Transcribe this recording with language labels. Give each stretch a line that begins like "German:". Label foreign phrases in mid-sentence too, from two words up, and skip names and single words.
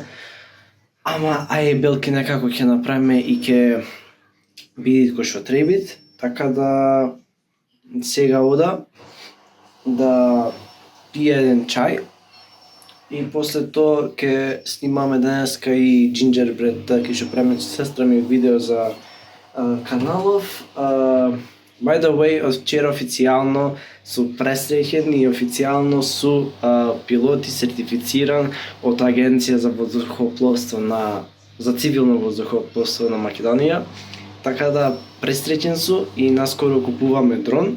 Macedonian: Ама ај белки некако ќе направиме и ќе биде кој што требит, така да сега ода да пие еден чај и после тоа ќе снимаме денеска и джинџербред, ќе што правиме со сестра ми видео за каналов.
English: By the way,
Macedonian: од вчера официјално су пресреќен и официјално су пилоти сертифициран од Агенција за воздухопловство за цивилно воздухопловство на Македонија. Така да пресреќен су и наскоро купуваме дрон.